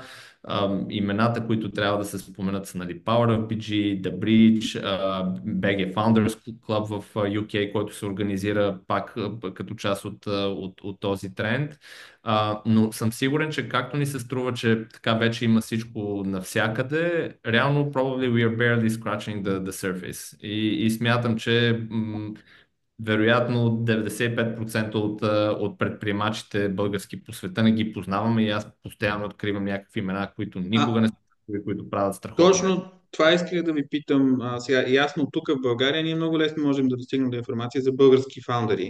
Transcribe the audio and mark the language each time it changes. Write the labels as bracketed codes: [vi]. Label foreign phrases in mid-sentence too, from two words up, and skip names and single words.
[bg] Имената, които трябва да се споменат са, нали, Power of BG, The Bridge, BG Founders Club в UK, който се организира пак като част от този тренд. Но съм сигурен, че както ни се струва, че така вече има всичко навсякъде, реално [en] probably we are barely scratching the surface. [bg] И смятам, че вероятно 95% от предприемачите български по света не ги познаваме и аз постоянно откривам някакви имена, които никога не А, са чували, които правят страхотно нещо. точно това исках да ви питам. Сега, ясно, тук в България ние много лесно можем да достигнем до информация за български фаундъри.